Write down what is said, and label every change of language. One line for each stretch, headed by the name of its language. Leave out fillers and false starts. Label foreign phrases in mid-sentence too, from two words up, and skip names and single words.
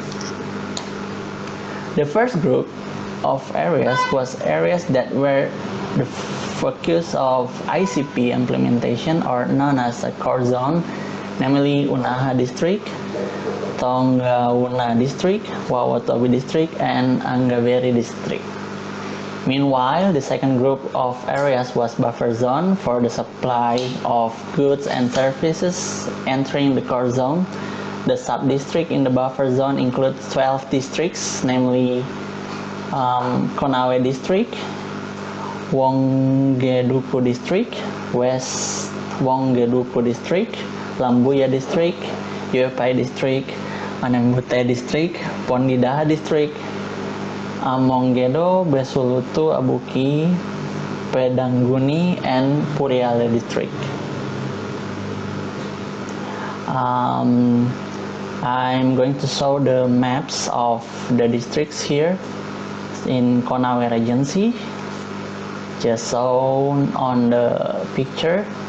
English: The first group of areas was areas that were the focus of ICP implementation, or known as a core zone, namely Unaha District, Tongauna District, Wawatobi District, and Anggaveri District. Meanwhile, the second group of areas was buffer zone for the supply of goods and services entering the core zone. The sub-district in the buffer zone includes 12 districts, namely Konawe District, Wongedupu District, West Wongedupu District, Lambuya District, Yopai District, Anembute District, Pondidaha District, Amonggedo, Besulutu, Abuki, Pedangguni, and Puriale District. I'm going to show the maps of the districts here in Konawe Regency, just shown on the picture.